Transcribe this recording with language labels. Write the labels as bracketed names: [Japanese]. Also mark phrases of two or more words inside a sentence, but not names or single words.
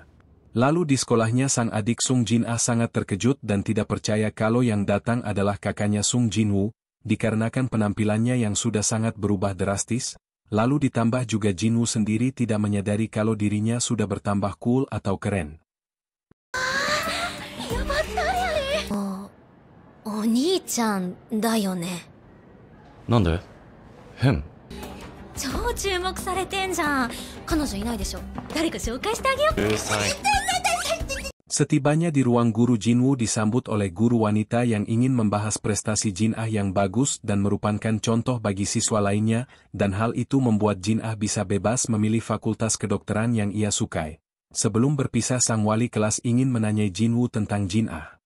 [Indonesian] Lalu di sekolahnya sang adik Sung Jin-ah sangat terkejut dan tidak percaya kalau yang datang adalah kakaknya Sung Jinwoo, dikarenakan penampilannya yang sudah sangat berubah drastis, lalu ditambah juga Jinwoo sendiri tidak menyadari kalau dirinya sudah bertambah cool atau keren. [Japanese] お兄ちゃんだよね. なんで変超注目されてんじゃん。彼女いないでしょ。誰か紹介してあげよう。 [Indonesian] Setibanya di ruang guru Jinwoo disambut oleh guru wanita yang ingin membahas prestasi Jin-ah yang bagus dan merupakan contoh bagi siswa lainnya, dan hal itu membuat Jin-ah bisa bebas memilih fakultas kedokteran yang ia sukai. Sebelum berpisah sang wali kelas ingin menanyai Jinwoo tentang Jin-ah.